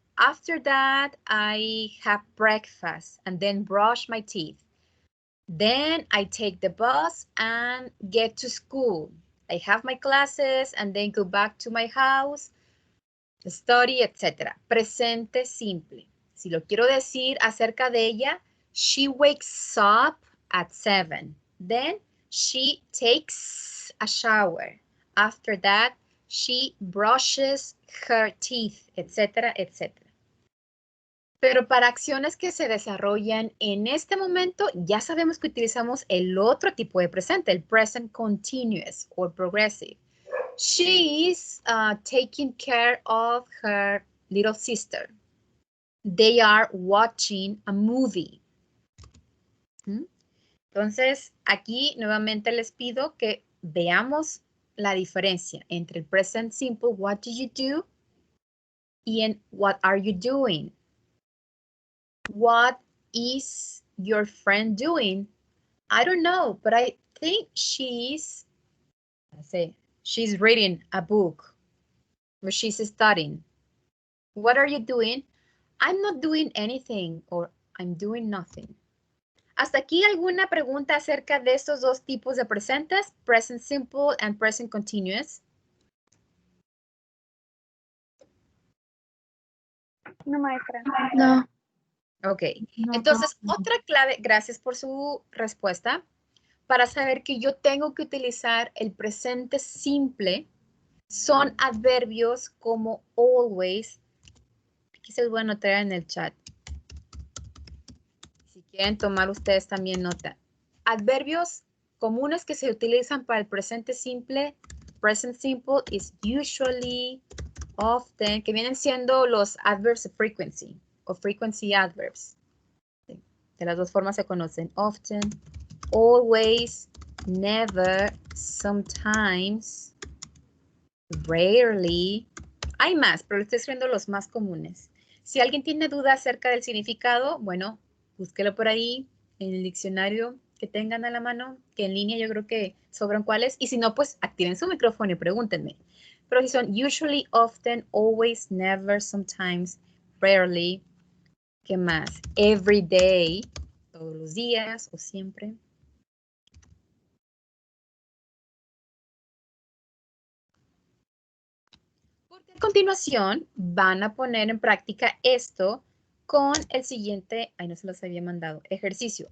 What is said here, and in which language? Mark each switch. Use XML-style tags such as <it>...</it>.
<en>After that, I have breakfast and then brush my teeth. Then I take the bus and get to school. I have my classes and then go back to my house, study, etc.</en> <es>Presente simple. Si lo quiero decir acerca de ella,</es> <en>she wakes up at 7. Then she takes a shower. After that, she brushes her teeth, etc., etc.</en> <es>Pero para acciones que se desarrollan en este momento, ya sabemos que utilizamos el otro tipo de presente, el present continuous or progressive.</es> <en>She is taking care of her little sister. They are watching a movie.</en> <es>Entonces, aquí nuevamente les pido que veamos la diferencia entre el present simple,</es> <en>what do you do,</en> <es>y en</es> <en>what are you doing. What is your friend doing? I don't know, but I think she's reading a book or she's studying. What are you doing? I'm not doing anything or I'm doing nothing.</en> <es>¿Hasta aquí alguna pregunta acerca de estos dos tipos de presentes?</es> <en>Present simple and present continuous.</en> <es>No, maestra. No. Ok, entonces otra clave, gracias por su respuesta, para saber que yo tengo que utilizar el presente simple, son adverbios como always. Aquí se los voy a anotar en el chat. Si quieren tomar ustedes también nota. Adverbios comunes que se utilizan para el presente simple, present simple is usually, often, que vienen siendo los adverbs of frequency o frequency adverbs. De las dos formas se conocen.</es> <en>Often, always, never, sometimes, rarely.</en> <es>Hay más, pero estoy escribiendo los más comunes. Si alguien tiene duda acerca del significado, bueno, búsquelo por ahí en el diccionario que tengan a la mano, que en línea yo creo que sobran cuáles. Y si no, pues activen su micrófono y pregúntenme. Pero si son</es> <en>usually, often, always, never, sometimes, rarely.</en> <es>¿Qué más?</es> <en>Every day,</en> <es>todos los días o siempre. Porque a continuación van a poner en práctica esto con el siguiente, no se los había mandado, ejercicio.</es>